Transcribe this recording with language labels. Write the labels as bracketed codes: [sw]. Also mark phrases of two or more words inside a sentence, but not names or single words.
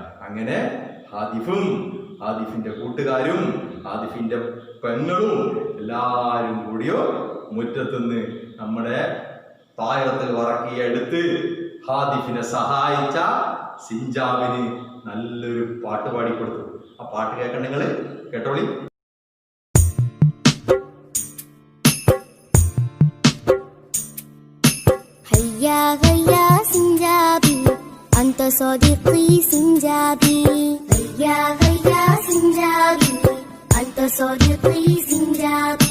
[ml] അങ്ങനെ ഹാദിഫും ഹാദിഫിന്റെ കൂട്ടുകാരും ഹാദിഫിന്റെ പെങ്ങളും എല്ലാവരും കൂടിയോ മുറ്റത്തുനിന്ന് നമ്മുടെ [ar] الطائرة الورقية [ml] എടുത്ത് ഹാദിഫിനെ സഹായിച്ച സിഞ്ചാബിന് നല്ലൊരു പാട്ട് പാടിക്കൊടുത്തു. ആ പാട്ട് കേൾക്കണ്ട നിങ്ങൾ കേട്ടോളി. [ar] هيا هيا سنجابي أنت صديقي سنجابي هيا هيا سنجابي أنت صديقي سنجابي